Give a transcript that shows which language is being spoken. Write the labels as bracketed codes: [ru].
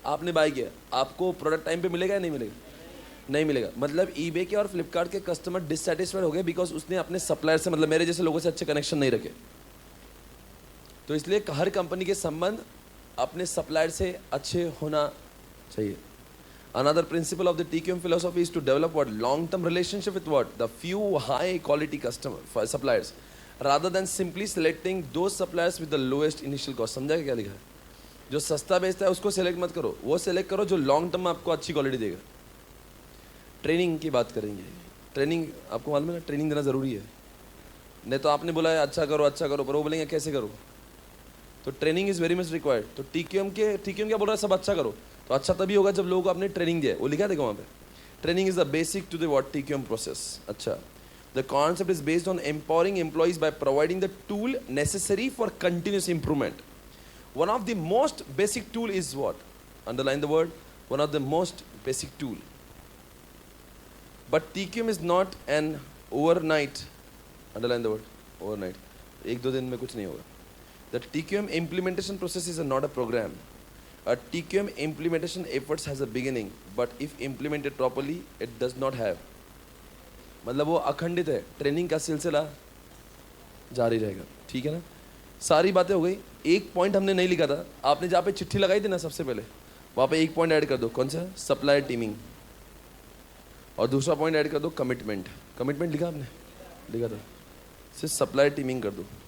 [hi] आपने बाय किया, आपको प्रोडक्ट टाइम पे मिलेगा या नहीं मिलेगा? नहीं मिलेगा। मतलब eBay के और फ्लिपकार्ट के कस्टमर डिससेटिस्फाइड हो गए बिकॉज उसने अपने सप्लायर से, मतलब मेरे जैसे लोगों से अच्छे कनेक्शन नहीं रखे। तो इसलिए हर कंपनी के संबंध अपने सप्लायर से अच्छे होना चाहिए। [en] Another principle of the TQM philosophy is to develop what long-term relationship with what the few high-quality suppliers, rather than simply selecting those suppliers with the lowest initial cost। [hi] समझा क्या लिखा है? जो सस्ता बेचता है उसको सेलेक्ट मत करो, वो सेलेक्ट करो जो लॉन्ग टर्म में आपको अच्छी क्वालिटी देगा। ट्रेनिंग की बात करेंगे। ट्रेनिंग आपको मालूम है ना, ट्रेनिंग देना जरूरी है। नहीं तो आपने बोला है अच्छा करो, पर वो बोलेंगे कैसे करो। तो [en] Training is very much required. [hi] तो टीक्यूएम क्या बोल रहा है? सब अच्छा करो। तो अच्छा तभी होगा जब लोगों को आपने ट्रेनिंग दिया है। वो लिखा देखो वहाँ पे, [en] Training is the basic to the what TQM process. अच्छा, the concept is based on empowering employees by providing the tool necessary for continuous improvement. One of the most basic tool is what, underline the word, one of the most basic tool. But TQM is not an overnight, underline the word, overnight, [hi] एक दो दिन में कुछ नहीं होगा। [en] The TQM implementation process is not a program. A TQM implementation efforts has a beginning, but if implemented properly, it does not have. [hi] मतलब वो अखंडित है, ट्रेनिंग का सिलसिला जारी रहेगा। ठीक है ना? सारी बातें हो गई। एक पॉइंट हमने नहीं लिखा था, आपने जहाँ पे चिट्ठी लगाई थी ना सबसे पहले, वहाँ पे एक पॉइंट ऐड कर दो। कौन सा? Supplier teeming. और दूसरा पॉइंट ऐड कर दो कमिटमेंट। कमिटमेंट लिखा आपने? लिखा था, सिर्फ सप्लायर टीमिंग कर दो।